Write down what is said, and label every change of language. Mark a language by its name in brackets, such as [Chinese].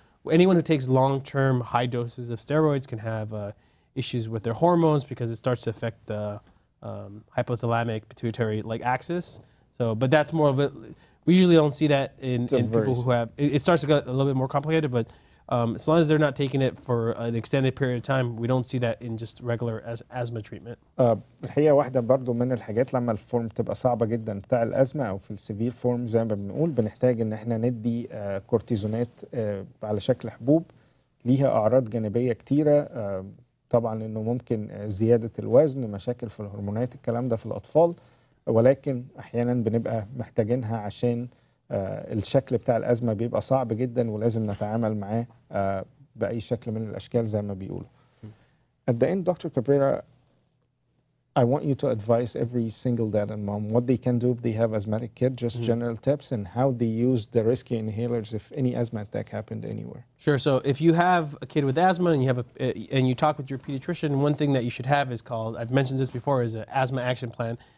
[English] Anyone who takes long-term high doses of steroids can have issues with their hormones because it starts to affect the hypothalamic pituitary axis. So, but that's more of it. We usually don't see that in people who have. It starts to get a little bit more complicated, but as long as they're not taking it for an extended period of time, we don't see that in just regular asthma treatment. [Arabic] الحقيقة واحدة برضو من الحاجات لما الفورم تبقى صعبة جدا بتاع الأزمة أو في السيفير فورم زي ما بنقول بنحتاج إن احنا ندي كورتيزونات على شكل حبوب ليها أعراض جانبية كتيرة. طبعا إنه ممكن زيادة الوزن، مشاكل في الهرمونات، الكلام ده في الأطفال، ولكن أحيانا بنبقى محتاجينها عشان الشكل بتاع الأزمة بيبقى صعب جدا ولازم نتعامل معاه بأي شكل من الأشكال زي ما بيقولوا. [English] At the end, Dr. Cabrera, I want you to advise every single dad and mom what they can do if they have asthmatic kid, just general tips, and how they use the risky inhalers if any asthma attack happened anywhere. Sure. So if you have a kid with asthma and you talk with your pediatrician, one thing that you should have is called, I've mentioned this before, is an asthma action plan.